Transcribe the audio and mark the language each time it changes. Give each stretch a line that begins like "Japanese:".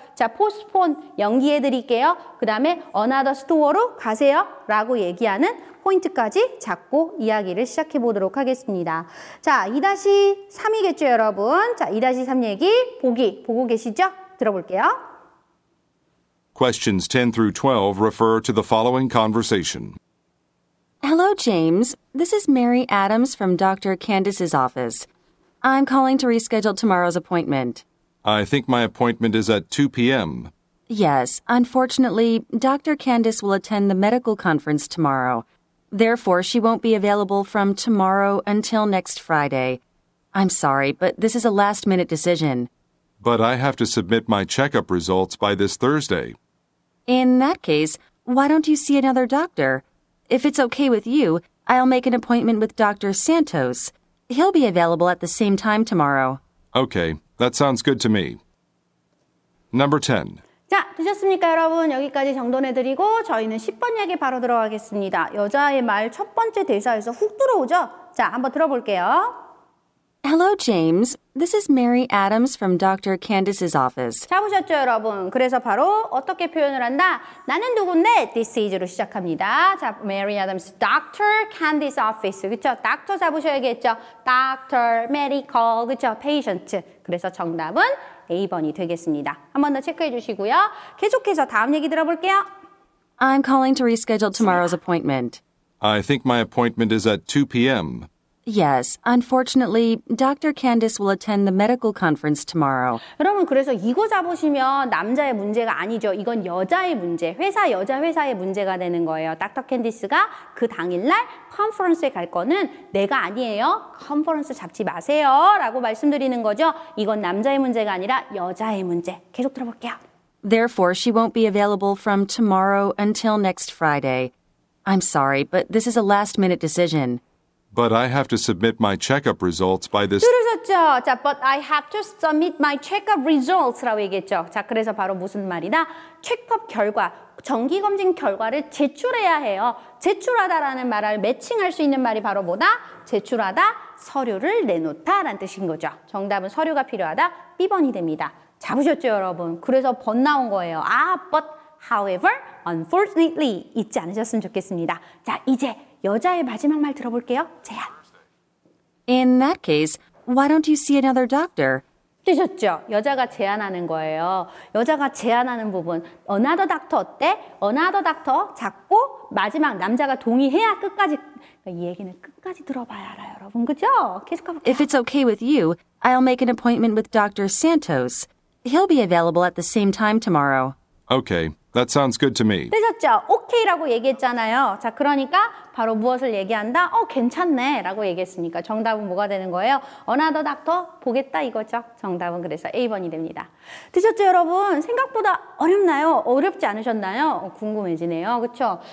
Korean: 자, postpone 연기해 드릴게요. 그 다음에 another store로 가세요. 라고 얘기하는 포인트까지 잡고 이야기를 시작해 보도록 하겠습니다. 자, 2-3이겠죠, 여러분? 자, 2-3 얘기 보고 계시죠? 들어볼게요.
English: Questions 10 through 12 refer to the following conversation. Hello, James. This is Mary Adams from Dr. Candace's office. I'm calling to reschedule tomorrow's appointment. I think my appointment is at 2 p.m. Yes, unfortunately, Dr. Candace will attend the medical conference tomorrow. Therefore, she won't be available from tomorrow until next Friday. I'm sorry, but this is a last-minute decision. But I have to submit my checkup results by this Thursday. In that case, why don't you see another doctor? If it's okay with you, I'll make an appointment with Dr. Santos. He'll be available at the same time tomorrow. Okay, that sounds good to me. Number 10.
Korean: 자, 되셨습니까, 여러분? 여기까지 정돈해드리고 저희는 10번 얘기 바로 들어가겠습니다. 여자의 말 첫 번째 대사에서 훅 들어오죠? 자, 한번 들어볼게요. Hello, James. This is Mary Adams from Dr. Candice's office. 잡으셨죠, 여러분? 그래서 바로 어떻게 표현을 한다? 나는 누군데? This is로 시작합니다. 자, Mary Adams, Dr. Candice office. 그쵸? Doctor 잡으셔야겠죠? Doctor, medical, 그쵸?
English: Patient.
Korean: 그래서 정답은 A번이 되겠습니다. 한 번 더 체크해 주시고요. 계속해서 다음 얘기 들어볼게요.
English: I'm calling to reschedule tomorrow's appointment. I think my appointment is at 2 p.m. Yes, unfortunately, Dr. Candice will attend the medical conference tomorrow.
Korean: 여러분 그래서 이거 잡으시면 남자의 문제가 아니죠. 이건 여자의 문제, 여자 회사의 문제가 되는 거예요. 닥터 캔디스가 그 당일날 컨퍼런스에 갈 거는 내가 아니에요. 컨퍼런스 잡지 마세요. 라고 말씀드리는 거죠. 이건 남자의 문제가 아니라 여자의 문제. 계속 들어볼게요.
English: Therefore, she won't be available from tomorrow until next Friday. I'm sorry, but this is a last-minute decision. But I have to submit my checkup results by this.
Korean: 들으셨죠? 자,
English: but I have to submit my checkup results
Korean: 라고 얘기했죠. 자, 그래서 바로 무슨 말이다? 체크업 결과, 정기검진 결과를 제출해야 해요. 제출하다라는 말을 매칭할 수 있는 말이 바로 뭐다? 제출하다, 서류를 내놓다라는 뜻인 거죠. 정답은 서류가 필요하다. B번이 됩니다. 잡으셨죠, 여러분? 그래서 번 나온 거예요. but, however, unfortunately 잊지 않으셨으면 좋겠습니다. 자, 이제 여자의 마지막 말 들어볼게요. 제안.
English: In that case, why don't you see another doctor?
Korean: 뜨셨죠? 여자가 제안하는 거예요. 여자가 제안하는 부분. Another doctor 어때? Another doctor 잡고 마지막 남자가 동의해야 끝까지. 이 얘기는 끝까지 들어봐야 알아요, 여러분. 그죠? 계속 가볼게요.
English: If it's okay with you, I'll make an appointment with Dr. Santos. He'll be available at the same time tomorrow. Okay, that sounds good to me.
Korean: 뜨셨죠? 오케이라고 얘기했잖아요. 자, 그러니까 바로 무엇을 얘기한다? 괜찮네 라고 얘기했으니까 정답은 뭐가 되는 거예요? Another doctor 보겠다 이거죠. 정답은 그래서 A번이 됩니다. 드셨죠, 여러분? 생각보다 어렵나요? 어렵지 않으셨나요? 궁금해지네요. 그렇죠?